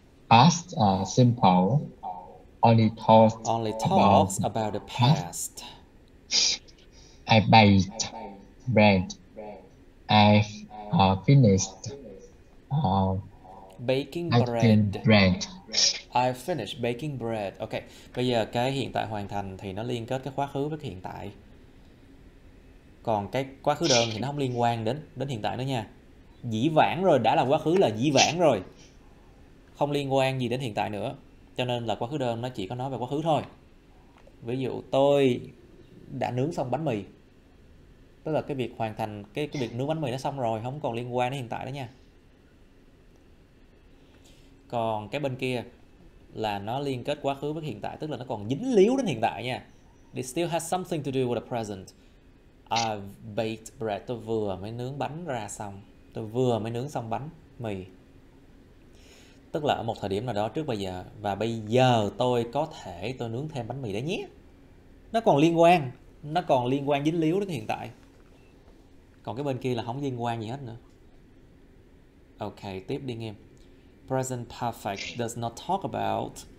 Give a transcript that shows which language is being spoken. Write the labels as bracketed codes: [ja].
[en] Past simple only talks about the past. I baked bread. I've finished baking bread. I finished baking bread. [vi] Ok, bây giờ cái hiện tại hoàn thành thì nó liên kết cái quá khứ với cái hiện tại. Còn cái quá khứ đơn thì nó không liên quan đến hiện tại nữa nha. Dĩ vãng rồi, đã là quá khứ là dĩ vãng rồi. Không liên quan gì đến hiện tại nữa. Cho nên là quá khứ đơn nó chỉ có nói về quá khứ thôi. Ví dụ tôi đã nướng xong bánh mì. Tức là cái việc hoàn thành cái việc nướng bánh mì nó xong rồi, không còn liên quan đến hiện tại nữa nha. Còn cái bên kia là nó liên kết quá khứ với hiện tại, tức là nó còn dính líu đến hiện tại nha. [en] It still has something to do with the present. I've baked bread. [vi] Tôi vừa mới nướng bánh ra xong. Tôi vừa mới nướng xong bánh mì. Tức là ở một thời điểm nào đó trước bây giờ. Và bây giờ tôi có thể tôi nướng thêm bánh mì đấy nhé. Nó còn liên quan. Nó còn liên quan dính líu đến hiện tại. Còn cái bên kia là không liên quan gì hết nữa. Ok, tiếp đi em. [en] Present perfect does not talk about